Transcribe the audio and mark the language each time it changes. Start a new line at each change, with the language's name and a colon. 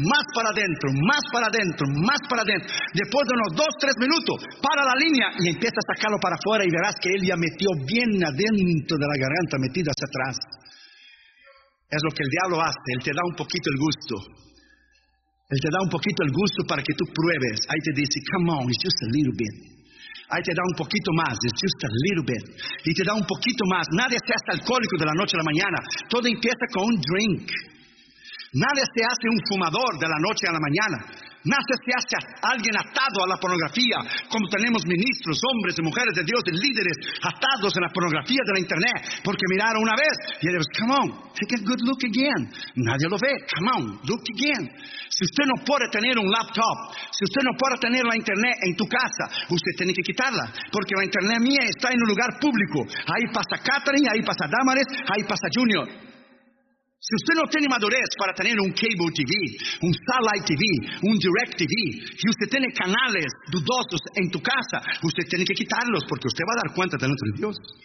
Spanish: Más para adentro, más para adentro, más para adentro. Después de unos 2-3 minutos, para la línea y empieza a sacarlo para afuera y verás que él ya metió bien adentro de la garganta, metido hacia atrás. Es lo que el diablo hace, él te da un poquito el gusto. Él te da un poquito el gusto para que tú pruebes. Ahí te dice,
English: come on, it's just a little bit.
Spanish: Ahí te da un poquito más,
English: it's just a little bit.
Spanish: Y te da un poquito más. Nadie se hace alcohólico de la noche a la mañana. Todo empieza con un drink. Nadie se hace un fumador de la noche a la mañana. Nadie se hace alguien atado a la pornografía, como tenemos ministros, hombres y mujeres de Dios, de líderes, atados en la pornografía de la internet, porque miraron una vez, y ellos,
English: come on, take a good look again.
Spanish: Nadie lo ve,
English: come on, look again.
Spanish: Si usted no puede tener un laptop, si usted no puede tener la internet en tu casa, usted tiene que quitarla, porque la internet mía está en un lugar público. Ahí pasa Catherine, ahí pasa Damaris, ahí pasa Junior. Si usted no tiene madurez para tener un cable TV, un satellite TV, un direct TV, si usted tiene canales dudosos en tu casa, usted tiene que quitarlos porque usted va a dar cuenta de nuestro Dios.